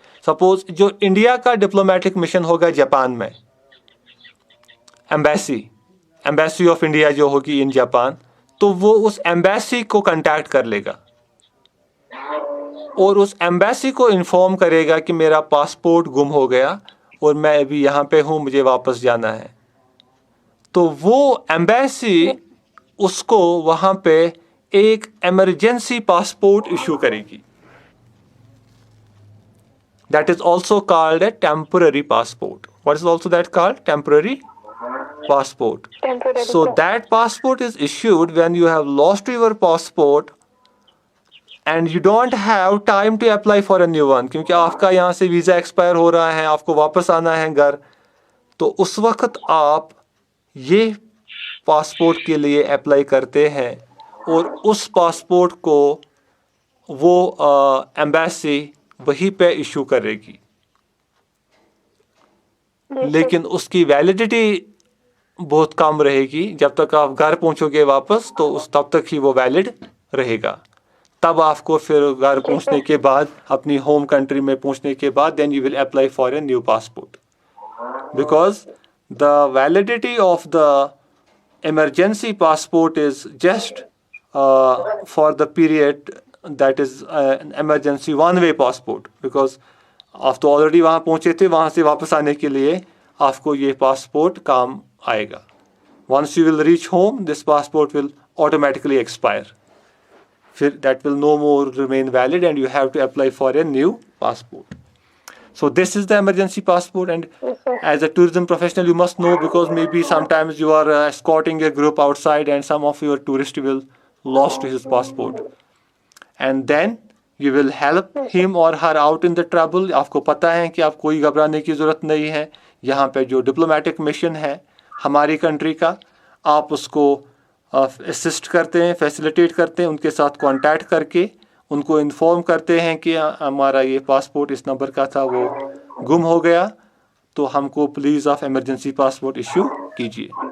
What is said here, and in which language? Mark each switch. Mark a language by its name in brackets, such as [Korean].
[Hindi] Suppose जो India का diplomatic mission होगा जापान में, एम्बेसी ऑफ इंडिया जो होगी इन जापान, तो वो उस एम्बेसी को कांटेक्ट कर लेगा और उस एम्बेसी को इन्फॉर्म करेगा कि मेरा पासपोर्ट गुम हो गया और मैं अभी यहाँ पे हूँ, मुझे वापस जाना है. तो वो एम्बेसी उसको वहाँ पे एक इमरजेंसी पासपोर्ट इशू करेगी. [English] That is also called a temporary passport. What is also that called? Temporary passport. Temporary. So that passport is issued when you have lost your passport and you don't have time to apply for a new one, [Hindi] क्योंकि आपका यहाँ से visa expire हो रहा है, आपको वापस आना है घर. तो उस वक्त आप ये पासपोर्ट के लिए अप्लाई करते हैं और उस पासपोर्ट को वो एम्बेसी वहीं पे इशू करेगी. लेकिन उसकी वैलिडिटी बहुत कम रहेगी. जब तक आप घर पहुंचोगे वापस तो तब तक ही वो वैलिड रहेगा. तब आपको फिर घर पहुंचने के बाद, [English] अपनी home country में पहुंचने के बाद, then you will apply for a new passport, because the validity of the emergency passport is just for the period that is an emergency one way passport, because [Hindi] आप तो ऑलरेडी वहाँ पहुँचे थे, वहाँ से वापस आने के लिए आपको ये पासपोर्ट काम आएगा. [English] Once you will reach home, this passport will automatically expire. फिर that will no more remain valid and you have to apply for a new passport. So this is the emergency passport, and as a tourism professional you must know, because maybe sometimes you are escorting a group outside and some of your tourists will lost his passport, and then you will help him or her out in the trouble. [Hindi] आपको पता है कि आप कोई घबराने की ज़रूरत नहीं है. यहाँ पे जो डिप्लोमेटिक मिशन है हमारी कंट्री का, आप उसको असिस्ट करते हैं, फैसिलिटेट करते हैं, उनके साथ कांटेक्ट करके उनको इन्फॉर्म करते हैं कि हमारा ये पासपोर्ट इस नंबर का था, वो गुम हो गया, तो हमको प्लीज़ आप इमरजेंसी पासपोर्ट इशू कीजिए.